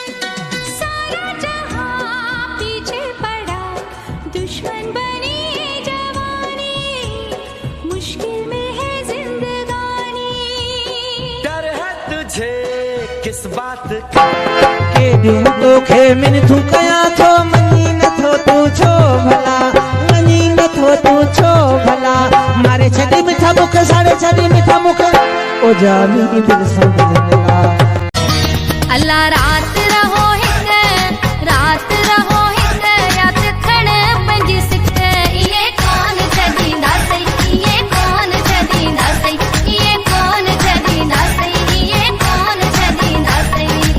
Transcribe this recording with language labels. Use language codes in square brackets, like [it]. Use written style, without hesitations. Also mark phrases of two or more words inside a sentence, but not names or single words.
[hi] दुश्मन बनी जवानी, मुश्किल में है जिंदगानी। डर है तुझे किस बात का, [sd] के ॾियूं तोखे मिनथू कयां थो, मञी नथो तूं छो भला, मञी नथो तूं छो भला। मारे छॾी मिठा मुख, साड़े छॾी मिठा मुख, ओ जामी दिल सां दिल मिला। अल्लाह रात रहो हिक, रात रहो हिक, रात खण पंहिंजी सिक, इहे कोन छॾींदासीं, इहे कोन छॾींदासीं, इहे कोन छॾींदासीं, इहे कोन छॾींदासीं।